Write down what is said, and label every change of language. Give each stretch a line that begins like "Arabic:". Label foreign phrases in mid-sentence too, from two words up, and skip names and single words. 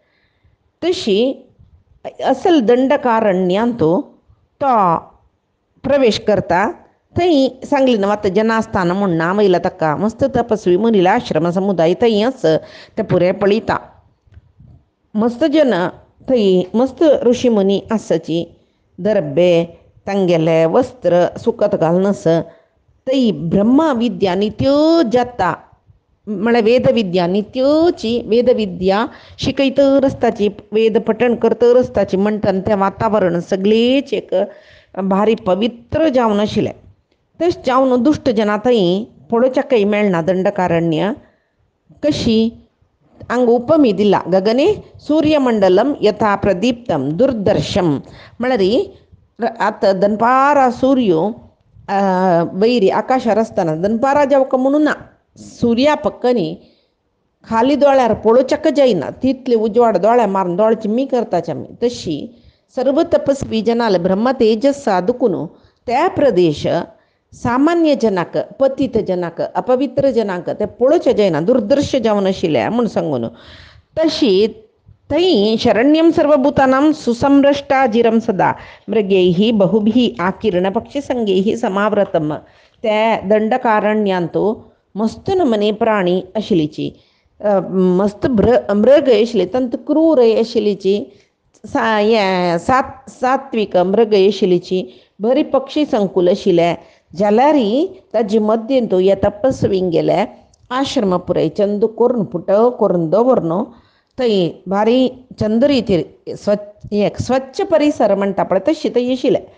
Konkani: तशी असल दंडकारण्यांत तो प्रवेश करता थंय सांगली न्हू आतां जनास्थान म्हूण नांव येयलां ताका मस्त तपस्वी मुनीला आश्रम समुदाय थंयच ते पुरे पळयता मस्त जन थंय मस्त ऋषी मुनी आसची दर्बे तांगेले वस्त्र सुकत घालनस थंय ब्रह्मा विद्या नित्यो जाता म्हळ्यार वेदविद्या नित्योची वेदविद्या शिकयतर आसताची वेद पठण करतर आसताची म्हणटना तें वातावरण सगळेच एक भारी पवित्र जावन आशिल्लें तशें जावन दुश्ट जना थंय पळोवच्याकय मेळना दंडकारण्य कशी हांगा उपमी दिला
Sanskrit: गगने सूर्यमंडलम यथा प्रदीप्तम दुर्दर्शम
Konkani: म्हळ्यार आतां दनपारा सूर्य वैरी आकाशार आसतना दनपारा जावका म्हणून ना सूर्या पक्कनी खाली दोळ्यार पळोवच्याक जायना तितले उजवाड दोळ्या मारून दोळे चिम्मी करताचे आमी तशी सर्व तपस्वी जनाल ब्रह्म तेजस साधकून त्या प्रदेश सामान्य जनाक पतीत जनाक अपवित्र जनाक ते पळोवचें जायना दुर्दर्श जावन आशिल्लें म्हूण सांगून तशी थंय
Sanskrit: शरण्यम सर्वभूतानां सुसंरष्टाजिरम सदा मृगैः बहुभिः आकीर्ण पक्षीसंगैः समावृतम
Konkani: त्या दंडकारण्यांत मस्त नमने प्राणी आशिल्लीची मस्त मृग आशिल्ले तंत क्रूर आशिल्लीची सात्विक मृग आशिल्लीची बरी पक्षी संकुल आशिल्लें जाल्यारय ताजे मध्येन तो ह्या तपस्वींक गेले आश्रम पुराय चंद करून पुटव करून दवरून थंय भारी चंद रितीर स्वच्छ परिसर म्हणटा पळय तशी थंय आशिल्लें